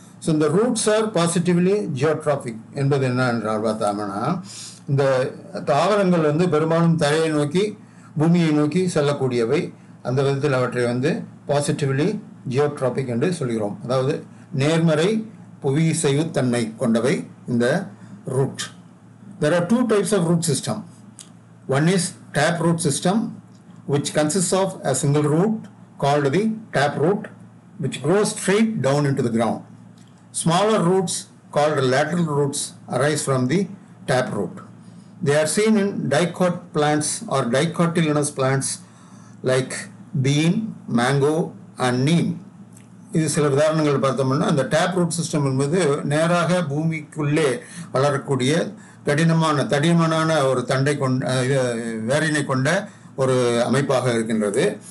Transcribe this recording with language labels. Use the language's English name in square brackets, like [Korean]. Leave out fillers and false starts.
[Tamil] So இந்த [English] roots are positively geotropic [Tamil] என்பது என்ன என்றால் பார்த்தோம்னா, இந்த தாவரங்கள் வந்து பெரும்பாலும் தரையை நோக்கி பூமியை நோக்கி செல்லக்கூடியவை. அந்த விதத்தில் அவற்றை வந்து பாசிட்டிவ்லி ஜியோட்ராபிக் என்று சொல்கிறோம். அதாவது நேர்மறை புவிசைவுத்தன்மை கொண்டவை இந்த root. [English] There are two types of root system. One is tap root system, which consists of a single root called the tap root, which grows straight down into the ground. Smaller roots called lateral roots arise from the tap root. They are seen in dicot plants or dicotyledonous plants like bean, mango and neem. [Tamil] இது சில உதாரணங்கள் பார்த்தோம்னா, அந்த tape root system என்பது நேராக பூமிக்குள்ளே வளரக்கூடிய தடிமனான ஒரு தண்டை கொண்ட வேரினை கொண்ட ஒரு அமைப்பாக இருக்கின்றது.